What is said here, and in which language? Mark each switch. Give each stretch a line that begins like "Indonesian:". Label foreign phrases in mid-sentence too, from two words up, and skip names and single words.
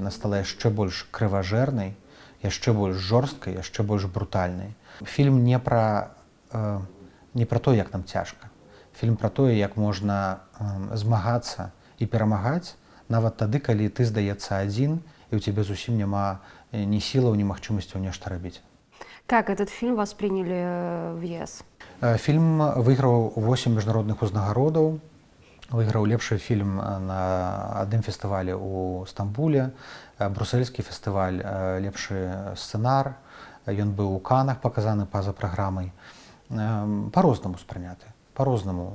Belarusian: Яна стала яшчэ больш крыважэрнай, яшчэ больш жорсткай, яшчэ больш брутальнай. Фільм не пра то, як нам цяжка. Фільм пра тое, як можна змагацца і перамагаць, нават тады, калі ты, здаецца, адзін, і ў цябе зусім няма ні сілаў, ні магчымасцяў нешта рабіць.
Russian: Как этот фильм восприняли в ЕС?
Belarusian: Фільм выйграў 8 міжнародных узнагародаў, выйграў лепшы фільм на адным фестывалі ў Стамбуле, брусельскі фестываль лепшы сцэнар, ён быў у Канах паказаны па-за праграмай. Па-рознаму спрыняты. По-рознаму.